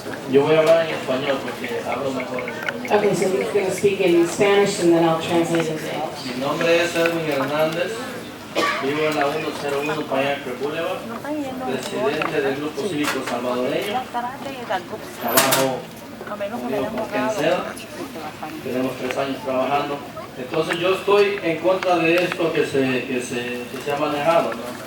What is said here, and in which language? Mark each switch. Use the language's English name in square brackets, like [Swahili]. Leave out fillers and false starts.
[Spanish] Yo voy a hablar en español porque hablo mejor. [English] Okay, so he's going to speak in Spanish and then I'll translate it to English. [Spanish] Mi nombre es Edwin Hernández. Vivo en la 101 Payacre Boulevard, presidente del Grupo Cívico Salvadoreño. Trabajo con Kensel. Tenemos 3 años trabajando. Entonces yo estoy en contra de esto que se ha manejado, ¿no?